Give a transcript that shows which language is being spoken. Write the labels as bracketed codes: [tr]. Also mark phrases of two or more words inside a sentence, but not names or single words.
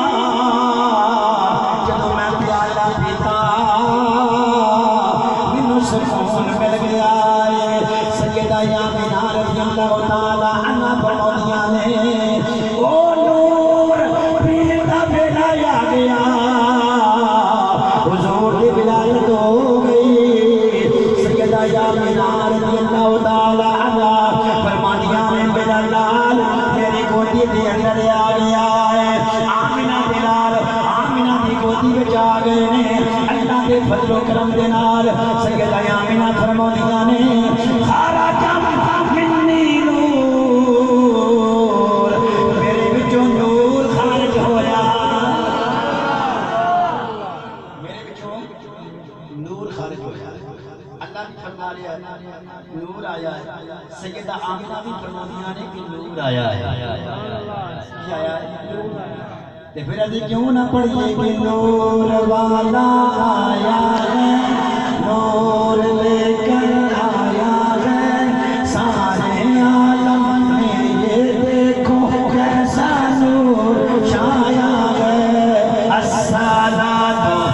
[pa] جدوں میں پیالہ پیتا مینوں سکون مل گیا ہے سیدہ آمنہ [ar] رضی اللہ تعالی عنہا [pa] فرماندیاں نے او نور پیر دا بیڑا آ گیا حضور دی ولادت ہو گئی سیدہ آمنہ [ar] رضی اللہ تعالی عنہا [pa] فرماندیاں نے میرا لال میری گودی دے اندر آ گیا ہے آمنہ دے نال آمنہ دی گودی وچ آ گئے نے اللہ دے فضل و کرم دے نال سیدہ آمنہ فرماندیاں نے سارا جم منی نور میرے وچوں نور خارج ہویا میرے وچوں نور خارج ہویا اللہ بھی فرما رہا ہے نور آیا ہے سیدہ آمنہ بھی فرماندیاں نے کہ نور آیا ہے کیا آیا ہے تے پھر ادھی کیوں نہ پڑھیے کہ نور والا آیا ہے نور لے کر آیا ہے [ur] سارے عالم میں یہ دیکھو کیسا نور چھایا ہے [pa] الصلاۃ